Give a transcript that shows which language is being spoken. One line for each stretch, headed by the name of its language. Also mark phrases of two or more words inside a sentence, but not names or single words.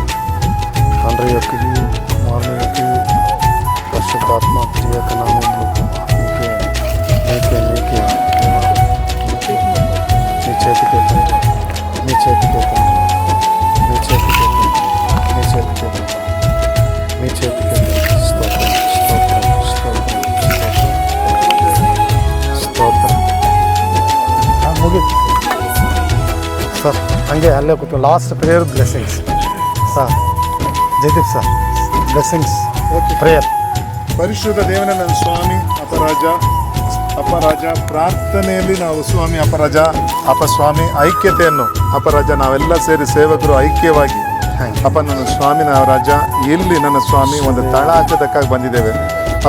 Telugu: తండ్రి యొక్క కుమారుని యొక్క పరిశుద్ధాత్మ యొక్క నామమును నీకే నీకే నీకే నీ చేతికే తండ్రి, నీ చేతికే తండ్రి, నీ చేతికే తండ్రి, నీ చేతికే తండ్రి, నీ చేతికే తండ్రి. స్తోత్రం, స్తోత్రం, స్తోత్రం, స్తోత్రం.
Kannada: ಮುಗೀತು ಸರ್. ಹಂಗೆ ಅಲ್ಲೇ ಕೂತು
English: last prayer blessings
Kannada: ಸರ್. ಜಯದೀಪ್ ಸರ್,
English: blessings prayer.
Kannada: ಪರಿಶುದ್ಧ ದೇವನ ನನ್ನ ಸ್ವಾಮಿ ಅಪರಾಜ ಪ್ರಾರ್ಥನೆಯಲ್ಲಿ ನಾವು ಸ್ವಾಮಿ ಅಪಸ್ವಾಮಿ ಐಕ್ಯತೆಯನ್ನು ಅಪರಾಜ ನಾವೆಲ್ಲ ಸೇರಿ ಸೇವಕರು ಐಕ್ಯವಾಗಿ ಅಪ್ಪ ನನ್ನ ಸ್ವಾಮಿ ರಾಜ ಇಲ್ಲಿ ನನ್ನ ಸ್ವಾಮಿ ಒಂದು ತಳ ಹಾಕೋದಕ್ಕಾಗಿ ಬಂದಿದ್ದೇವೆ ಅಪ್ಪ.